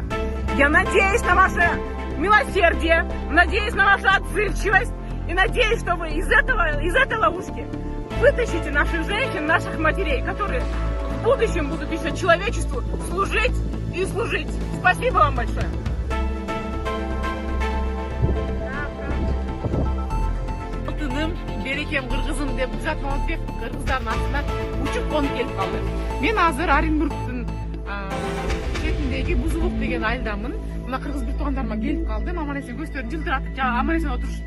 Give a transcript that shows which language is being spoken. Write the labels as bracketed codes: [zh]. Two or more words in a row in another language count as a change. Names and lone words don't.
[ru] Я надеюсь на ваше милосердие, надеюсь на вашу отзывчивость и надеюсь, что вы из этой ловушки вытащите наших женщин, наших матерей, которые в будущем будут еще человечеству служить и служить. Спасибо вам большое. [ky] Берекем кыргызым деп жатмамбек кыргыздардын артынан учуп конуп келип калды. Мен азыр Оренбургдун четиндеги Бузулук деген айылдамын. Мына кыргыз бир туугандарыма келип калдым. Аман эсен көздөрүн жылтыратып, аман эсен отуруштур.